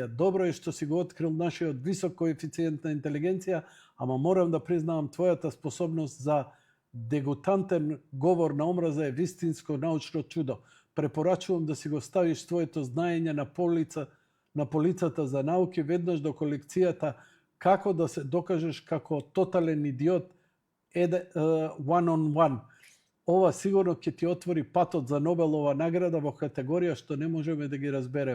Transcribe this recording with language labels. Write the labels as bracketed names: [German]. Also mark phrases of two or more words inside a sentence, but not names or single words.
[Macedonian] Добро е што си го открил нашиот висок коефициент на интелигенција, ама морам да признавам твојата способност за дегутантен говор на омраза е вистинско научно чудо. Препорачувам да си го ставиш твоето знаење на полицата за науки веднаш до колекцијата Како да се докажеш како тотален идиот [English] one on one. [Macedonian] Ова сигурно ќе ти отвори патот за Нобелова награда во категорија што не можеме да ги разбереме.